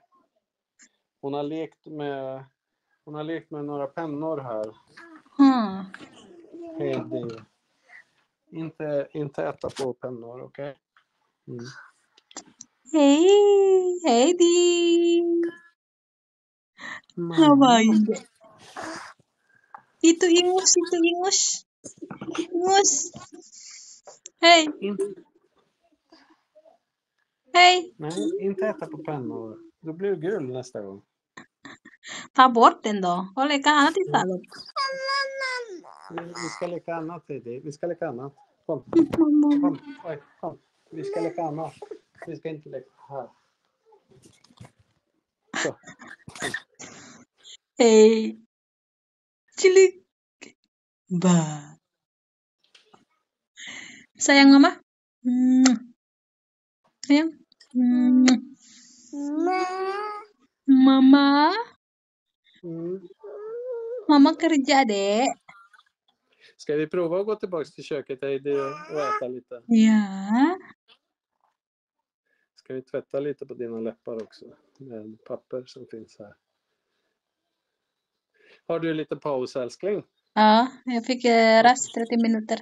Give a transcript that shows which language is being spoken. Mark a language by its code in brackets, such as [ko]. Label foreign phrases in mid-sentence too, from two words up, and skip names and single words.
[sv] Hon har lekt med några pennor här. Heidi. Inte äta på pennor, okej? Hej, Heidi! [id] Ngapain? Itu ingus. Ingus. [sv] Hej. Hej. Nej, inte äta på pennor. Då blir du gul nästa gång. Ta bort den då. Och leka annat istället. Vi ska leka annat, Heidi. Vi ska leka annat. Kom. Oj, kom. Vi ska leka annat. Vi ska inte leka här. Så. Hej. Cilik. [id] Ba. Sayang mama. Sayang. Mama. Mama kerja, Dek. [sv] Ska vi prova att gå tillbaka till köket, Heidi, och äta lite? Ja. Ska vi tvätta lite på dina läppar också med papper som finns här. Har du lite paus, älskling? Ja, jag fick rast 30 minuter.